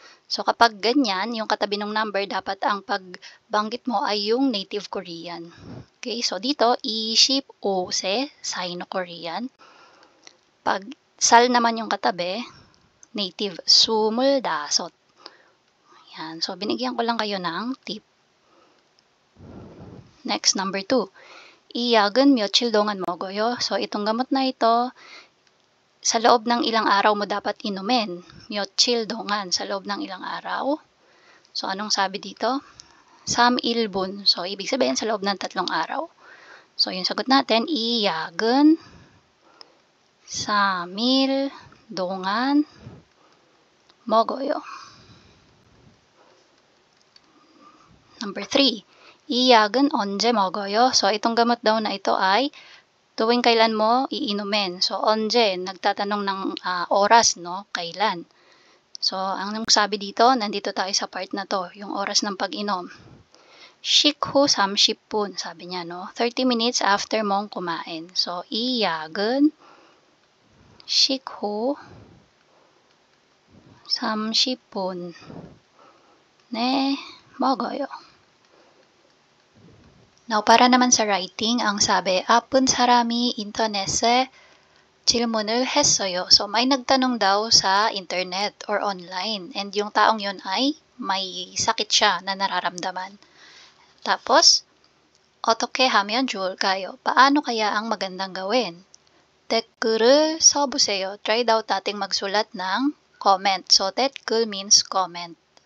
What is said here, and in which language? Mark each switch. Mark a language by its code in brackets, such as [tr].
[tl] So, kapag ganyan, yung katabi ng number, dapat ang pagbanggit mo ay yung native Korean. Okay, so dito, i-ship o se, Sino-Korean. Pag sal naman yung katabi, native, sumuldasot. Yan, so binigyan ko lang kayo ng tip. [en] Next, number 2. [ko] 이 약은 며칠 동안 먹어요. [tl] So, itong gamot na ito, sa loob ng ilang araw mo dapat inumin. [ko] 며칠 동안, [tl] sa loob ng ilang araw. So, anong sabi dito? 3일분. So, ibig sabihin sa loob ng 3 araw. So, yung sagot natin, [ko] 이 약은 3일 동안 먹어요. [tl] Number 3. [ko] 이 약은 언제 먹어요? [tl] So, itong gamot daw na ito ay tuwing kailan mo iinumin. So, 언제, nagtatanong ng oras, no? Kailan. So, ang sabi dito, nandito tayo sa part na to, yung oras ng pag-inom. [ko] 식후 30분, [tl] sabi niya, no? [en] 30 minutes after mong kumain. [ko] So, 이 약은 식후 30분 네 먹어요. [tl] Now, para naman sa writing, ang sabi, [ko] 아픈 사람이 인터넷에 질문을 했어요. [tl] So, may nagtanong daw sa internet or online. And yung taong yun ay may sakit siya na nararamdaman. [ko] Tapos, 어떻게 하면 좋을까요? [tl] Paano kaya ang magandang gawin? [ko] 댓글을 써보세요. [tl] Try daw nating magsulat ng comment. [en] So, 댓글 means comment.